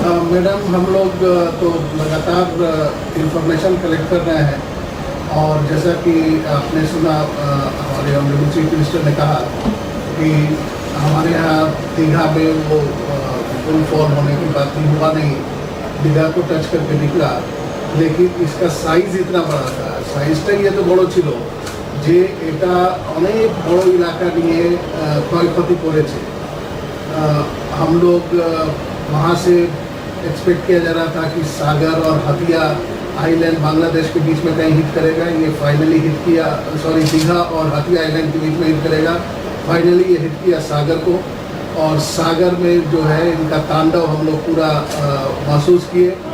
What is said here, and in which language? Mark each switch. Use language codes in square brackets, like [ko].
[hi] Madam, हम लोग तो लगातार इंफॉर्मेशन कलेक्ट कर रहे हैं और जैसा कि आपने सुना, हमारे ऑनरेबल चीफ मिनिस्टर ने कहा कि हमारे यहाँ दीघा में वो फुल फॉल होने की बात हुआ नहीं, दीघा को टच करके निकला, लेकिन इसका साइज इतना बड़ा था। [bn] साइजटा ये तो बड़ो छिलो जे এটা অনেক বড় এলাকা নিয়ে ক্ষয়ক্ষতি করেছে। [hi] हम लोग वहाँ से एक्सपेक्ट किया जा रहा था कि सागर और हतिया आइलैंड बांग्लादेश के बीच में कहीं हिट करेगा, ये फाइनली हिट किया, सॉरी दीघा और हतिया आइलैंड के बीच में हिट करेगा, फाइनली ये हिट किया सागर को। और सागर में जो है इनका तांडव हम लोग पूरा महसूस किए।